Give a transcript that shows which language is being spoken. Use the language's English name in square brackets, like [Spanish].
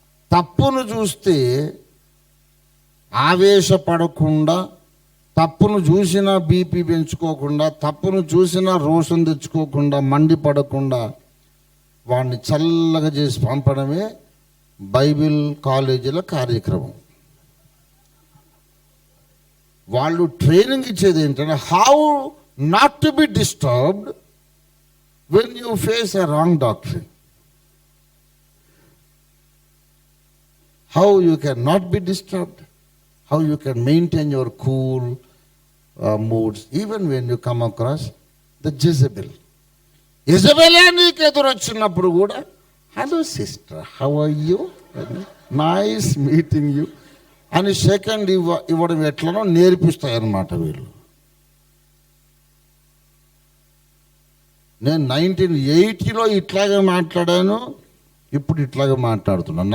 [Telugu] తప్పును చూస్తే ఆవేశపడకుండా, తప్పును చూసినా బీపీ పెంచుకోకుండా, తప్పును చూసినా రోషం తెచ్చుకోకుండా, మండిపడకుండా వాడిని చల్లగా చేసి పంపడమే బైబిల్ కాలేజీల కార్యక్రమం. వాళ్ళు ట్రైనింగ్ ఇచ్చేది ఏంటంటే [English] How not to be disturbed when you face a wrong doctrine, how you can not be disturbed, how you can maintain your cool moods even when you come across the Jezebel. [Telugu] Jezebel నీకు ఎదురొచ్చినప్పుడు కూడా [English] hello sister, how are you, nice meeting you [Telugu] అని second ఇవ్వడం ఎట్లనో నేర్పిస్తాయన్నమాట వీళ్ళు. నేను 1980లో ఇట్లాగే మాట్లాడాను, ఇప్పుడు ఇట్లాగే మాట్లాడుతున్నాను.